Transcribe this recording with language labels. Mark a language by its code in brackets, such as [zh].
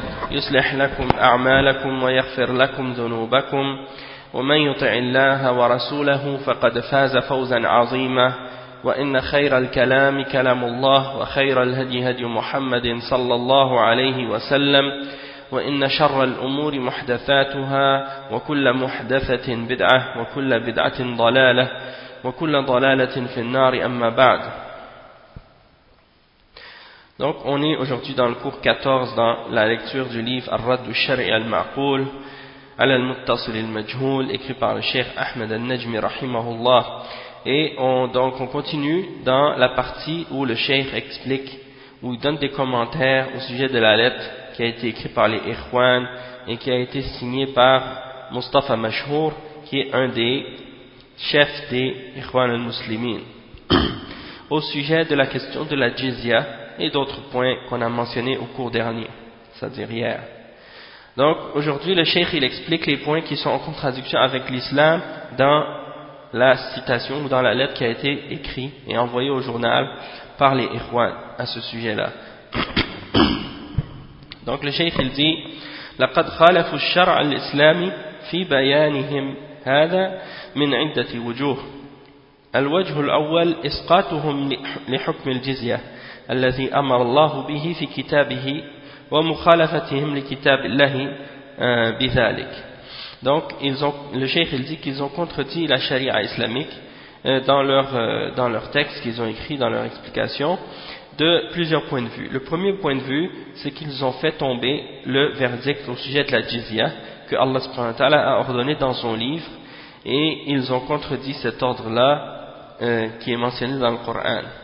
[ar] يصلح لكم أعمالكم ويغفر لكم ذنوبكم ومن يطع الله ورسوله فقد فاز فوزا عظيما وإن خير الكلام كلام الله وخير الهدي هدي محمد صلى الله عليه وسلم وإن شر الأمور محدثاتها وكل محدثة بدعة وكل بدعة ضلالة وكل ضلالة في النار أما بعد. [fr] Donc on est aujourd'hui dans le cours 14 dans la lecture du livre Ar-Radd al-Shar'i al-Ma'qul Al-Muttasil al-Majhul, écrit par le Cheikh Ahmed al-Najmi rahimahullah. Et on continue dans la partie où le Cheikh explique, où il donne des commentaires au sujet de la lettre qui a été écrite par les Ikhwan et qui a été signée par Mustafa Mashhour, qui est un des chefs des Ikhwan al-Muslimin, au sujet de la question de la jizya et d'autres points qu'on a mentionnés au cours dernier, c'est-à-dire hier. Donc aujourd'hui le cheikh il explique les points qui sont en contradiction avec l'islam dans la citation ou dans la lettre qui a été écrite et envoyée au journal par les Ikhwan à ce sujet-là. Donc le cheikh il dit [ar] لقد خالفوا الشرع الإسلامي في بيانهم هذا من عدة وجوه. الوجه الأول إسقاطهم لحكم الجزية الذي أمر الله به في كتابه ومخالفتهم لكتاب الله بذلك. [fr] Donc ils ont, le cheikh il dit qu'ils ont contredit la charia islamique dans leur texte qu'ils ont écrit dans leur explication de plusieurs points de vue. Le premier point de vue, c'est qu'ils ont fait tomber le verdict au sujet de la jizya que Allah subhanahu wa ta'ala a ordonné dans son livre, et ils ont contredit cet ordre-là qui est mentionné dans le Coran.